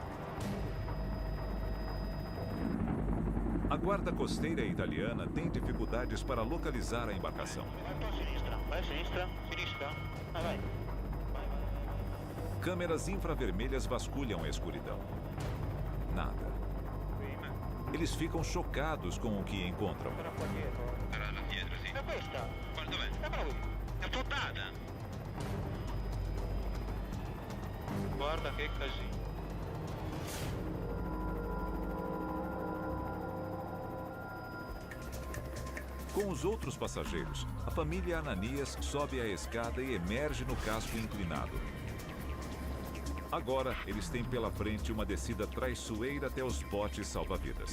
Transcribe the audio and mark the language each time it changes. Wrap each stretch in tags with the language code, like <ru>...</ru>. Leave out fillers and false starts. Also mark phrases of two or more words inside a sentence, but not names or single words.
<pt>A guarda costeira italiana tem dificuldades para localizar a embarcação.</pt> <it>Vai sinistra. Vai.</it> <pt>Câmeras infravermelhas vasculham a escuridão. Nada. Eles ficam chocados com o que encontram.</pt> <it>É questa? Guarda bene. È affottata. Guarda che casino.</it> <pt>Com os outros passageiros, a família Ananias sobe a escada e emerge no casco inclinado. Agora, eles têm pela frente uma descida traiçoeira até os botes salva-vidas.</pt>